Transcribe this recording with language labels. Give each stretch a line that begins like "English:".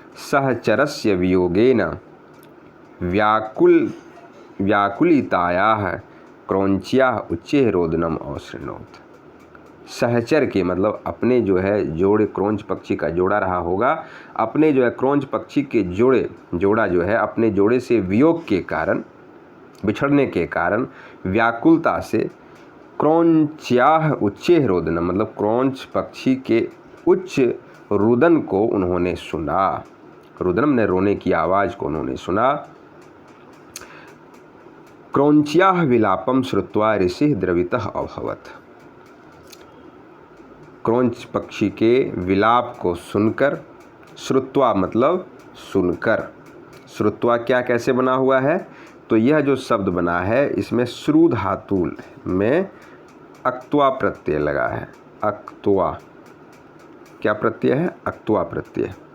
Sanskrit: सहचरस्य वियोगेन व्याकुलितायाः क्रौंच्याः उच्चैः रोदनम अशृणोत्।
Hindi: सहचर के मतलब अपने जो है जोड़े, क्रौंच पक्षी का जोड़ा रहा होगा, अपने जो है क्रौंच पक्षी के जोड़ा जो है अपने जोड़े से वियोग के कारण, बिछड़ने के कारण व्याकुलता से क्रौंच्याः उच्चैः रोदनम मतलब क्रौंच पक्षी के उच्च रुदन को उन्होंने सुना। रुदनम ने रोने की आवाज़ को उन्होंने सुना।
Sanskrit: क्रौंच्याः विलापम श्रुत्वा ऋषिः द्रवितः अभवत्।
Hindi: क्रौंच पक्षी के विलाप को सुनकर, श्रुत्वा मतलब सुनकर, श्रुत्वा क्या कैसे बना हुआ है? तो यह जो शब्द बना है इसमें श्रु धातु में अक्त्वा प्रत्यय लगा है। अक्त्वा क्या प्रत्यय है? अक्त्वा प्रत्यय।